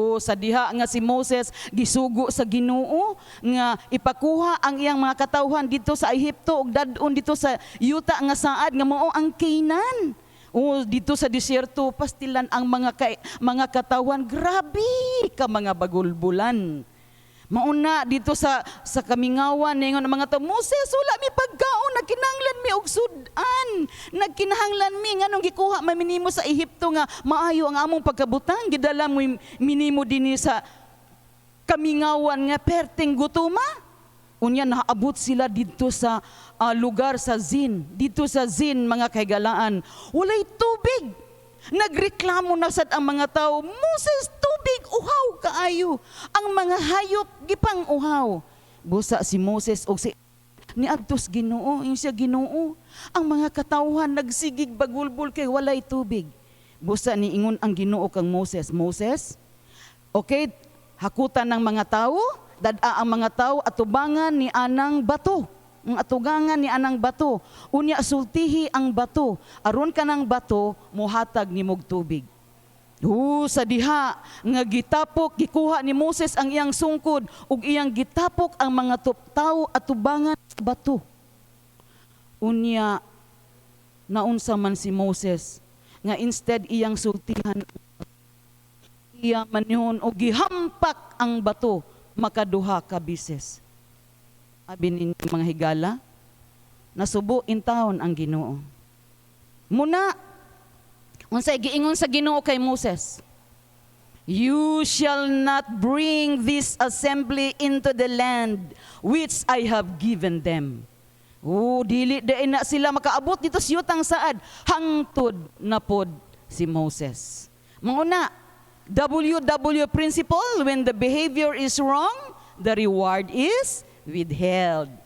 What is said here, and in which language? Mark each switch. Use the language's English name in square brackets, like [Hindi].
[Cebuano] Sa diha nga si Moses gisugo sa Ginoo nga ipakuha ang iyang mga katawhan dito sa Ehipto ug dadon dito sa yuta nga saad nga mao ang Canaan. Dito sa disyerto pastilan ang mga katawhan, grabe ka mga bagulbulan. Mauna dito sa kamingawan ningon ang mga tao, Moses, wala mi pagkaon, nagkinahanglan mi og sudan. Nagkinahanglan mi nganong gikuha maminimo sa Ehipto nga maayo ang among pagkabutang, gidala mo minimo dinhi sa kamingawan nga perting gutuma. Unya naabot sila dito sa lugar sa Zin. Dito sa Zin, mga kaigalaan, walay tubig. Nagreklamo na sad ang mga tao, Moses, tubig, uhaw kaayo. Ang mga hayop, gipang uhaw. Busa si Moses o si niadtos Ginoo, yung siya Ginoo. Ang mga katawhan nagsigig bagulbul kay walay tubig. Busa ni ingon ang Ginoo kang Moses, Moses, okay, hakutan ng mga tao, dada ang mga tao atubangan ni anang bato. Ang atugangan ni anang bato. Unya sultihi ang bato. Aron ka ng bato, muhatag ni mog tubig. Sa diha nga gitapok, gikuha ni Moses ang iyang sungkod ug iyang gitapok ang mga tao atubangan sa bato. Unya naunsa man si Moses nga instead iyang sultihan, iya manihon og gihampak ang bato makaduha ka bises. Abi ninyo mga higala, nasubo in taon ang Ginoo. Muna, unsay giingon sa Ginoo kay Moses, [English] you shall not bring this assembly into the land which I have given them. [Cebuano] Dili day na sila makaabot dito sa yutang saad, hangtod na pod si Moses. [English] Muna, WW principle, when the behavior is wrong, the reward is withheld.